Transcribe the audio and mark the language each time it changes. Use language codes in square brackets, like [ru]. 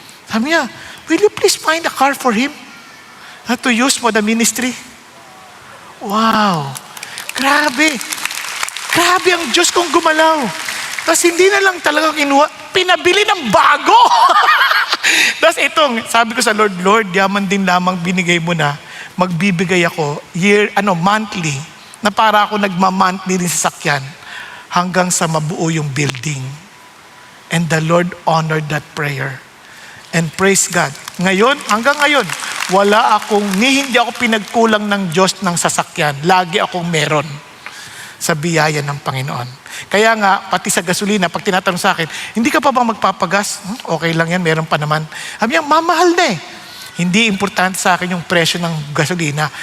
[tl] Sabi niya, [en] will you please find a car for him to use for the ministry? Wow. [tl] Grabe ang Diyos kong gumalaw. Tapos hindi na lang talaga kinuha, pinabili ng bago. Tapos sabi ko sa Lord, yaman din lamang binigay mo na, magbibigay ako monthly, na para ako nagma-monthly rin sa sakyan hanggang sa mabuo yung building. [en] And the Lord honored that prayer. And praise God. [tl] Hanggang ngayon, hindi ako pinagkulang ng Diyos ng sasakyan. Lagi akong meron sa biyaya ng Panginoon. Kaya nga, pati sa gasolina, pag tinatanong sa akin, hindi ka pa ba magpapagas? Okay lang yan, meron pa naman. Sabi niya, mamahal na eh. Hindi importante sa akin yung presyo ng gasolina.